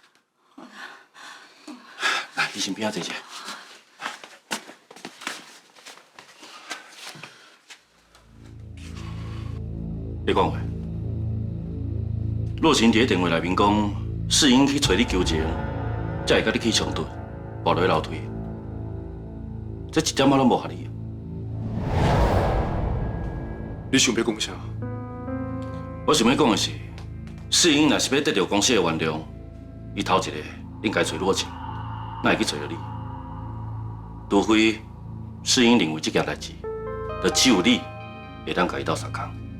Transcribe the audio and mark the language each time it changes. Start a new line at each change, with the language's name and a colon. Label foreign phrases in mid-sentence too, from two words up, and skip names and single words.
Min Nan Chinese: 來，醫生邊仔坐下。你講話。若晴佇電話內面講，世英去找你求情，才會甲你起衝突，跋落去樓梯。這一點仔攏無合理。你想要講啥？我想要講的是，世英若是要得到公司的原諒，伊頭一個應該找若晴，哪會去找到你？除非世英認為這件代志，就只有你會當甲伊鬥相共。